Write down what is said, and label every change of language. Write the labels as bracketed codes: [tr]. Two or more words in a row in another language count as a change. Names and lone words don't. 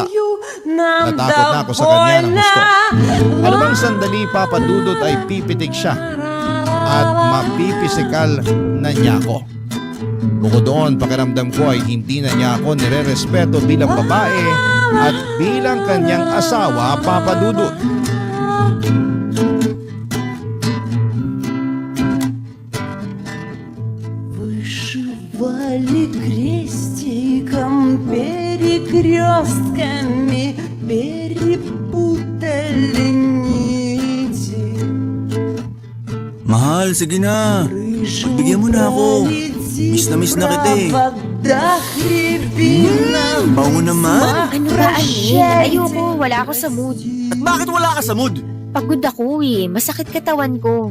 [tl] Natakot na ako sa kanya ng gusto. Ano bang sandali, Papa Dudut, ay pipitig siya at mapipisikal na niya ako. Bukod doon, pakiramdam ko ay hindi na niya ako nire-respeto bilang babae at bilang kanyang asawa, Papa Dudut. [ru] Вышивали крестиком, перекрестками, перепутали нити. [tl] Mahal, sige na. Pagbigyan mo na ako. Miss na kita eh. Bango naman. Ano ba, Arnel? Ayoko, wala ako sa mood. At bakit wala ka sa mood? Pagod ako eh. Masakit katawan ko.